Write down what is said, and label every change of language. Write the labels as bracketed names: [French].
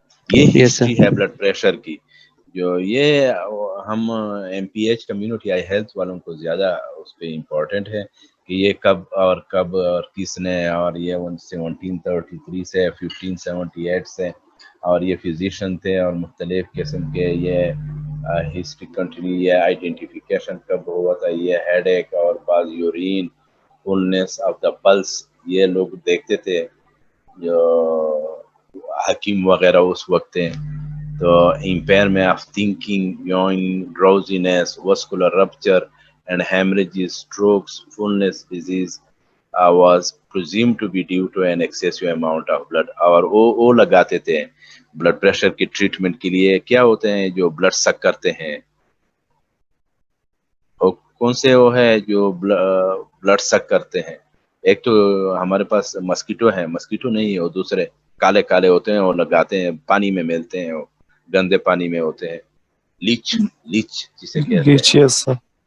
[Hindi] ये हिस्ट्री है blood pressure की, जो ये हम एमपीएच कम्युनिटी आई हेल्थ वालों को ज़्यादा उस पर इम्पोर्टेंट है कि ये कब और किसने, और ये 1733 से 1578 से, और ये फिजिशियन थे और मुख्तलिफ किस्म के ये हिस्ट्री कंटिन्यू, ये आइडेंटिफिकेशन कब हुआ था, ये हेडेक और बाज urine, fullness of the pulse, ये लोग देखते थे जो हकीम वगैरह उस वक्त थे। [English] तो impairment of thinking, yawning, drowsiness, vascular rupture and hemorrhages, strokes, fullness disease was presumed to be due to an excessive amount of blood। [Hindi] और वो लगाते थे ब्लड प्रेशर की ट्रीटमेंट के लिए। क्या होते हैं जो ब्लड सक करते हैं, और कौन से वो है जो ब्लड सक करते हैं? एक तो हमारे पास मस्कीटो है, मस्कीटो नहीं है वो दूसरे काले काले होते हैं, वो लगाते हैं, पानी में मिलते हैं, वो गंदे पानी में होते हैं, लीच जिसे कहते हैं।